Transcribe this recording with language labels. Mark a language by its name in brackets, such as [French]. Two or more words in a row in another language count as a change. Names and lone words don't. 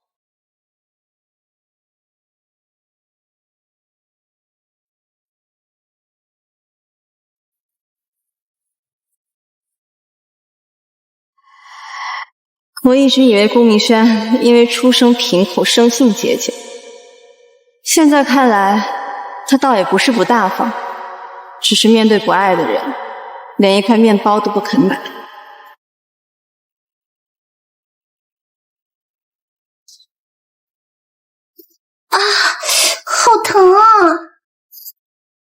[Chinese] 我一直以為顧明軒因為出身貧苦生性節儉，現在看來他倒也不是不大方，只是面對不愛的人，連一塊麵包都不肯買。啊，好疼啊！